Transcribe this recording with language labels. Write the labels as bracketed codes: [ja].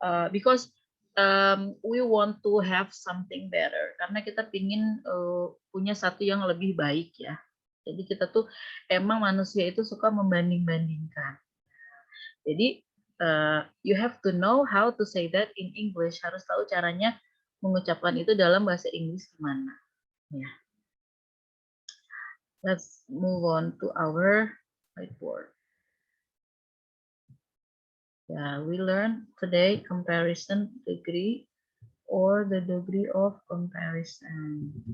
[en] Because we want to have something better, [id] karena kita pingin punya satu yang lebih baik ya. Jadi kita tuh emang manusia itu suka membanding-bandingkan. [en] Jadi you have to know how to say that in English. [id] Harus tahu caranya mengucapkan itu dalam bahasa Inggris gimana. Ya. [en] Let's move on to our whiteboard. Yeah, we learn today comparison degree or the degree of comparison.